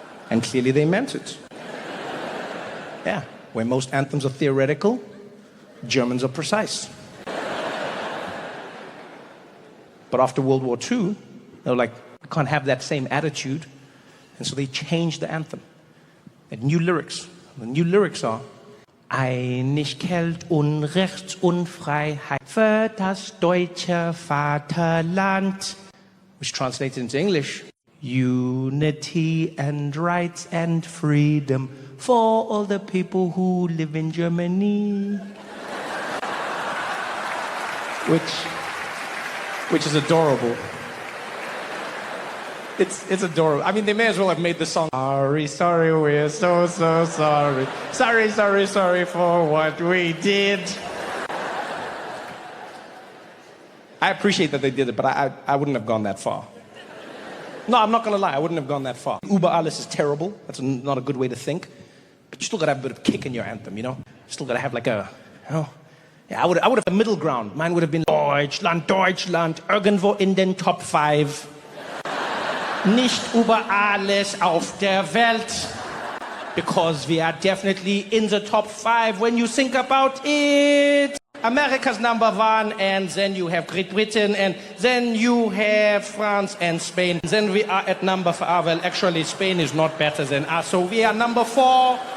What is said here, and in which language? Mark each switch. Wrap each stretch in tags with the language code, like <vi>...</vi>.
<en>And clearly they meant it. Yeah, where most anthems are theoretical, Germans are precise. But after World War II, they were like, we can't have that same attitude. And so they changed the anthem. They had new lyrics. The new lyrics are,</en> <de>Einigkeit und Recht und Freiheit für das deutsche Vaterland.</de> <en>Which translated into English, unity and rights and freedom for all the people who live in Germany. Which is adorable. It's adorable. I mean, they may as well have made the song. Sorry, sorry, we're so sorry. Sorry for what we did. I appreciate that they did it, but I wouldn't have gone that far. No, I'm not gonna lie, I wouldn't have gone that far.</en> <de>Über alles</de> <en>is terrible. That's not a good way to think. But you still gotta have a bit of kick in your anthem, you know? You still gotta have like a, you know? Yeah, I would have a middle ground. Mine would have been</en> <de>Deutschland, Deutschland, irgendwo in den Top 5. Nicht über alles auf der Welt.</de> <en>Because we are definitely in the top 5 when you think about it. America's #1, and then you have Great Britain, and then you have France and Spain. Then we are at number 4. Well, actually, Spain is not better than us, so we are number 4.</en>